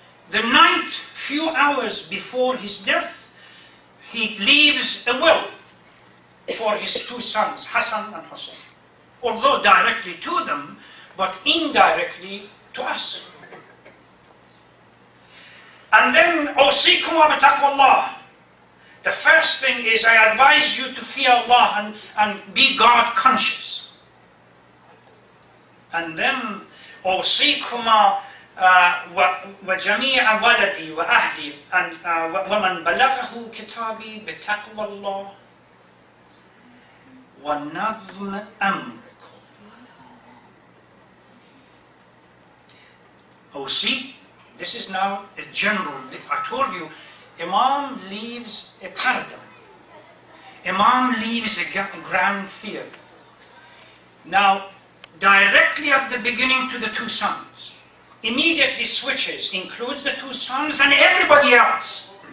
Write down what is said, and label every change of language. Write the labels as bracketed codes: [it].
[en] The night, few hours before his death, he leaves a will for his two sons, Hassan and Hussein. Although directly to them, but indirectly to us. And then, [ar] أوصيكم بتقوى الله. [en] The first thing is, I advise you to fear Allah and be God conscious. And then, [ar] أوصيكما وجميع ولدي وأهلي ومن بلغه كتابي بتقوى الله ونظم أمركم. [en] See, this is now a general. I told you, Imam leaves a paradigm. Imam leaves a grand theory. Now, directly at the beginning to the two sons, immediately switches, includes the two sons and everybody else.